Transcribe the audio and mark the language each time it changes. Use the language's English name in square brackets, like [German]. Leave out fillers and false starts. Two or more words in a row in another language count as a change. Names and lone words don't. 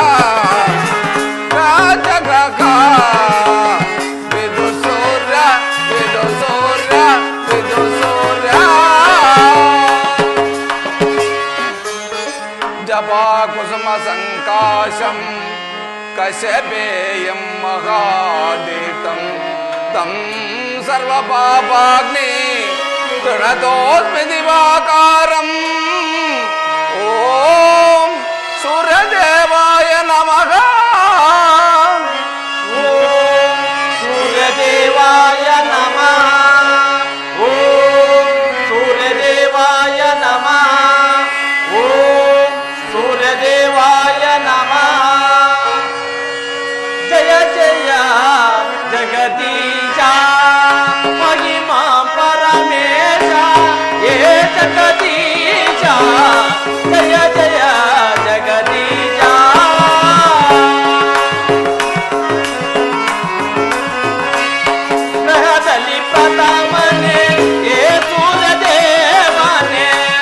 [Sanskrit] ವಿದು ಸೂರ್ಯ ವಿದು ಸೂರ್ಯ ವಿದು ಸೂರ್ಯ ಜಪಾ ಕುಸುಮ ಸಂಕಾಶಂ ಕಶ್ಯಪೇಯಂ ಮಹಾದೀತಂ ತಂ ಸರ್ವ ಪಾಪಾಗ್ನಿ ತೃಣತೋಸ್ಮಿ ದಿವಾಕಾರಂ. ಓಂ ಸೂರ್ಯದೇವಾಯ ನಮಃ. ಓಂ ಸೂರ್ಯದೇವಾಯ ನಮಃ. ಓಂ ಸೂರ್ಯದೇವಾಯ ನಮಃ. ಓಂ ಸೂರ್ಯದೇವಾಯ ನಮಃ. ಜಯ ಜಯ ಜಗದೀಶ ಮಹಿಮಾ ಪರಮೇಶ ಏ ಜಗದೀಶ. ಜಯ ಜಯ ಜಗದೀಶ. [Kannada] ಗ್ರಹದಲ್ಲಿ ಪ್ರಥಮನೆ ಏ ಸೂರ್ಯದೇವನೇ.